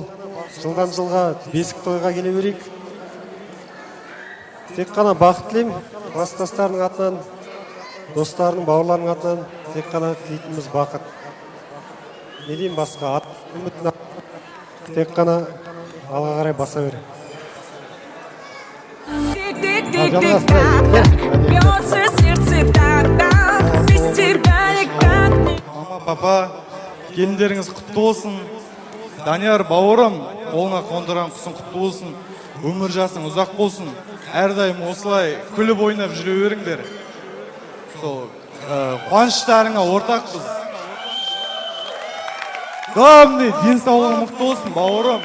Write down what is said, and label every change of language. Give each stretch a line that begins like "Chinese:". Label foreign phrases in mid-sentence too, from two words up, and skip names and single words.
Kazakh: Жылдан жылға бесік тойға келе берейік. Тек қана бақыт тілеймін. Кластастарының атынан, достарының, бауырларының атынан тек қана тілейтініміз бақыт. Не деймін басқа? Үмітін тек қана алға қарай баса бер.
Russian: Бьется сердце так, без тебя никак не...
Kazakh: папа, келіндеріңіз құтты болсын. Данияр бауырым, қолыңа қондырған құсың құтты болсын. Өмір жасың ұзақ болсын. Әрдайым осылай күліп ойнап жүре беріңдер. Сол қуаныштарыңа ортақпыз. Главный, денсаулығың мықты болсын, бауырым.